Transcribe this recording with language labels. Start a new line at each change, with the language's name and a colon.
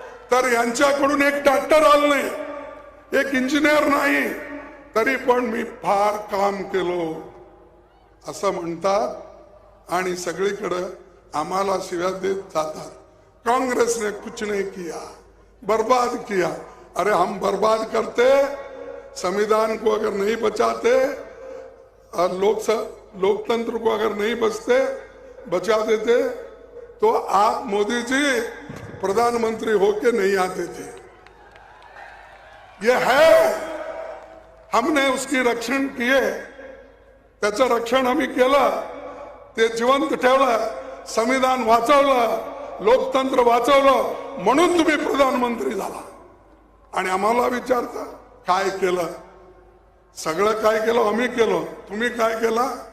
Marathi: तर यांच्याकडून एक डॉक्टर आलं नाही, एक इंजिनियर नाही, तरी पण मी फार काम केलो असं म्हणतात. आणि सगळीकडे आम्हाला शिव्या देत जातात,
Hindi: कांग्रेस ने कुछ नहीं किया, बर्बाद किया. अरे हम बर्बाद करते, संविधान को अगर नहीं बचाते और लोकतंत्र को अगर नहीं बचा देते तो आप मोदी जी प्रधानमंत्री होके नहीं आते थे. ये है, हमने उसकी रक्षण किए,
Marathi: त्याचं रक्षण आम्ही केलं, ते जिवंत ठेवलं, संविधान वाचवलं, लोकतंत्र वाचवलं, म्हणून तुम्ही प्रधानमंत्री झाला. आणि आम्हाला विचारता काय केलं? सगळं काय केलं आम्ही केलं. तुम्ही काय केला?